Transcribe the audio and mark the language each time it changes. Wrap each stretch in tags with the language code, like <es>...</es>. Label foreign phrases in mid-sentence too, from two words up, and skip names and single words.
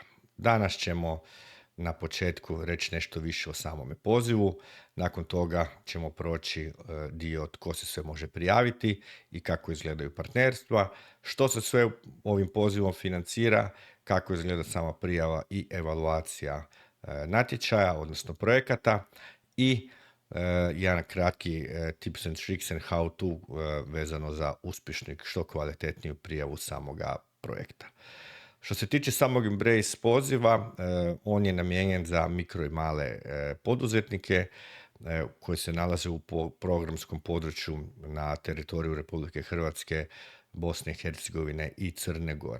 <hr>Danas ćemo na početku reći nešto više o samome pozivu, nakon toga ćemo proći dio tko se sve može prijaviti i kako izgledaju partnerstva, što se sve ovim pozivom financira, kako izgleda sama prijava i evaluacija natječaja, odnosno projekata i jedan kratki</hr> <en>tips and tricks and how to</en> <hr>vezano za uspješnu i što kvalitetniju prijavu samoga projekta. Što se tiče samog Embrace poziva, on je namijenjen za mikro i male poduzetnike koji se nalaze u programskom području na teritoriju Republike Hrvatske, Bosne i Hercegovine i Crne Gore.</hr>